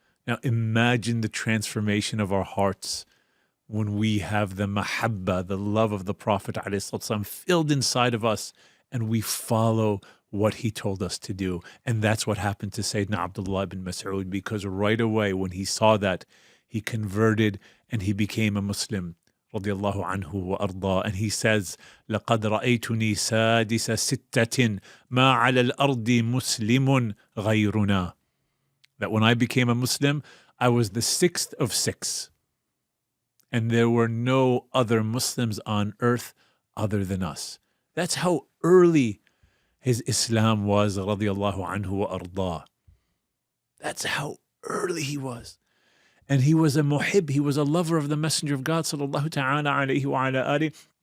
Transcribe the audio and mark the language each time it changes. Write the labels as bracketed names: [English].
[English] Now imagine the transformation of our hearts when we have the mahabba, the love of the Prophet ﷺ filled inside of us, and we follow what he told us to do. And that's what happened to Sayyidina Abdullah ibn Mas'ud, because right away when he saw that, he converted and he became a Muslim. [Arabic] Radiallahu anhu wa arda. [English] And he says, [Arabic] لَقَدْ رَأَيْتُنِي سَادِسَ سِتَّةٍ مَا عَلَى الْأَرْضِ مُسْلِمٌ غَيْرُنَا. [English] That when I became a Muslim, I was the sixth of six. And there were no other Muslims on earth other than us. That's how early his Islam was, radiyallahu anhu wa arda. That's how early he was. And he was a muhib, he was a lover of the Messenger of God, sallallahu ta'ala alayhi wa ala alihi.